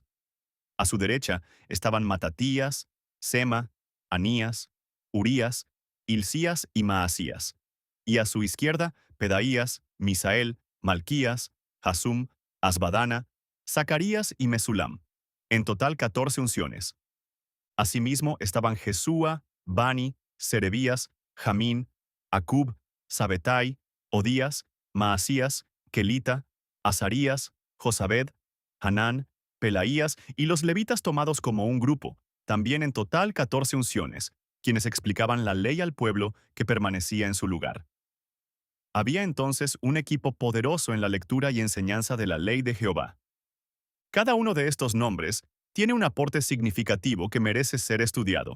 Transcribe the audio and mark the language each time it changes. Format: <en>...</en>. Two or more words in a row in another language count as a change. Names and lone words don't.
<es>A su derecha estaban Matatías, Sema, Anías, Urías, Hilcías y Maasías, y a su izquierda Pedaías, Misael, Malquías, Hasum, Asbadana, Zacarías y Mesulam. en total 14 unciones. Asimismo estaban Jesúa, Bani, Serebías, Jamín, Acub, Sabetai, Odías, Maasías, Kelita, Azarías, Josabed, Hanán, Pelaías y los levitas tomados como un grupo, también en total 14 unciones, quienes explicaban la ley al pueblo que permanecía en su lugar. Había entonces un equipo poderoso en la lectura y enseñanza de la ley de Jehová. Cada uno de estos nombres tiene un aporte significativo que merece ser estudiado.</es>